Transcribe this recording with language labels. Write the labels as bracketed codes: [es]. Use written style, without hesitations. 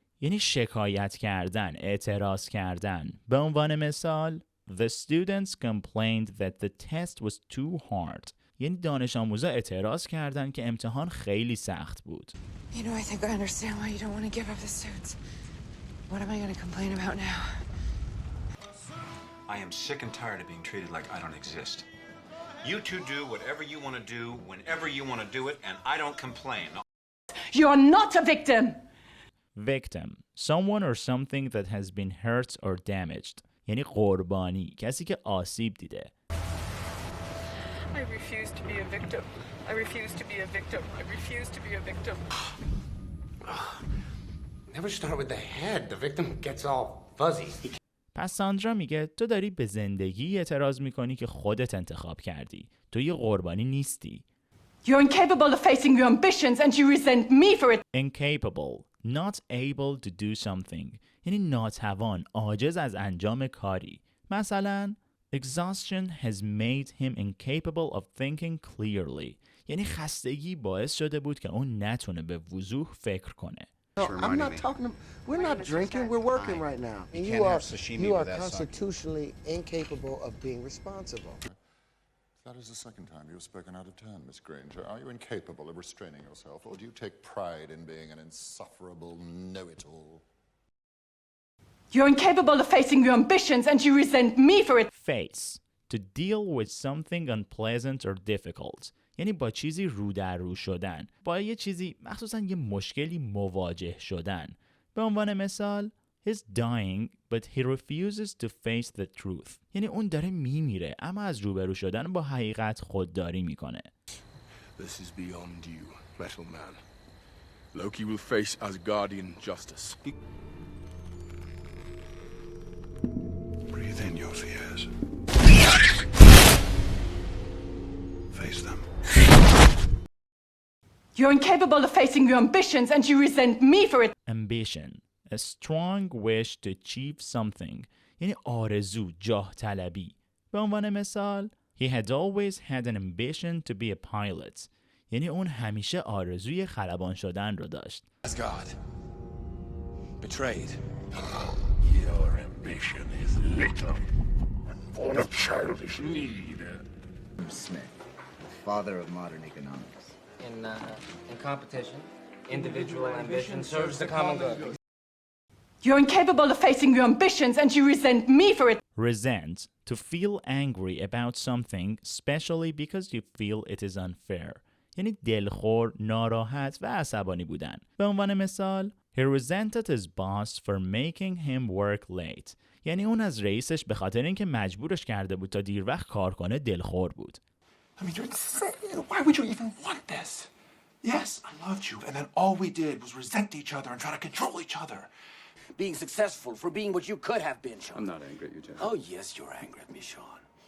[fa] یعنی شکایت کردن، اعتراض کردن. به عنوان مثال [en] The students complained that the test was too hard. [fa] یعنی دانش آموزا اعتراض کردن که امتحان خیلی سخت بود. [en] You know, I think I understand why you don't want to give up the suits. What am I going to complain about now? I am sick and tired of being treated like I don't exist. You two do whatever you want to do, whenever you want to do it, and I don't complain. You're not a victim. Victim. Someone or something that has been hurt or damaged. [fa] یعنی قربانی. کسی که آسیب دیده. [en] I refuse to be a victim. I refuse to be a victim. I refuse to be a victim. Never start with the head. The victim gets all fuzzy. [fa] پس ساندرا میگه تو داری به زندگی اعتراض میکنی که خودت انتخاب کردی. تو یه قربانی نیستی. [en] You're incapable of facing your ambitions and you resent me for it. Incapable. Not able to do something. [fa] یعنی ناتوان، عاجز از انجام کاری. مثلا [en] Exhaustion has made him incapable of thinking clearly. [fa] یعنی خستگی باعث شده بود که اون نتونه به وضوح فکر کنه. [en] I'm not talking. We're not drinking. We're working right now. And you are constitutionally incapable of being responsible. That is the second time you've spoken out of turn, Miss Granger. Are you incapable of restraining yourself, or do you take pride in being an insufferable know-it-all? You're incapable of facing your ambitions and you resent me for it. Face. To deal with something unpleasant or difficult. [fa] یعنی با چیزی رو در رو شدن. با یه چیزی مخصوصا یه مشکلی مواجه شدن. به عنوان مثال [en] He's dying but he refuses to face the truth. [fa] یعنی اون داره میمیره اما از روبرو شدن با حقیقت خودداری میکنه. [en] This is beyond you, metal man. Loki will face Asgardian justice. Breathe in your fears. Face them. You're incapable of facing your ambitions and you resent me for it. Ambition. A strong wish to achieve something. [fa] یعنی آرزو، جاه طلبی. به عنوان مثال [en] He had always had an ambition to be a pilot. [fa] یعنی اون همیشه آرزوی خلبان شدن رو داشت. [en] Asgard. Betrayed. Your ambition is little and full of childish need. Smith, father of modern economics. In competition, individual ambition serves the common good. You're incapable of facing your ambitions and you resent me for it. Resent. To feel angry about something, especially because you feel it is unfair. [fa] یعنی دلخور، ناراحت و عصبانی بودن. به عنوان مثال [en] He resented his boss for making him work late. [fa] یعنی اون از رئیسش به خاطر اینکه مجبورش کرده بود تا دیر وقت کار کنه دلخور بود. [en] I mean, you're insane. Why would you even want this? Yes, I loved you, and then all we did was resent each other and try to control each other. Being successful for being what you could have been, Sean. I'm not angry at you, Jeff. Oh, yes, you're angry at me, Sean.